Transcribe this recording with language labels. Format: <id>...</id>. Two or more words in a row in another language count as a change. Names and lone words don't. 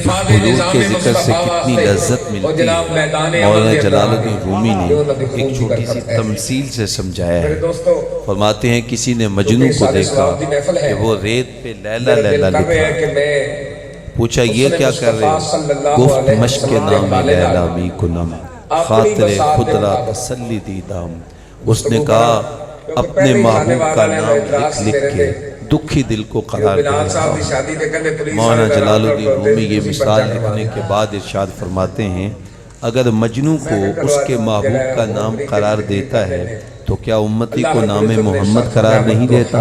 <ur>حضور کے ذکر سے کتنی لذت ملتی ہے مولانا جلال الدین رومی نے ایک چھوٹی سی تمثیل سے سمجھایا ہے۔ فرماتے ہیں کسی نے مجنوں کو دیکھا کہ وہ ریت پہ لیلا لیلا لکھا، پوچھا یہ کیا کر رہے ہو؟</ur> <fa>گفت مشق نام لیلا می کنم خاطر خود را تسلی دیدام۔</fa> <ur>اس نے کہا اپنے محبوب کا نام لکھ لکھ کے دکھی دل کو قرار دے رہا ہوں۔ مولانا جلال الدین رومی یہ مثال لکھنے کے بعد ارشاد فرماتے ہیں اگر مجنوں کو اس کے محبوب کا نام قرار دیتا ہے تو کیا امتی کو نام محمد قرار نہیں دیتا؟</ur>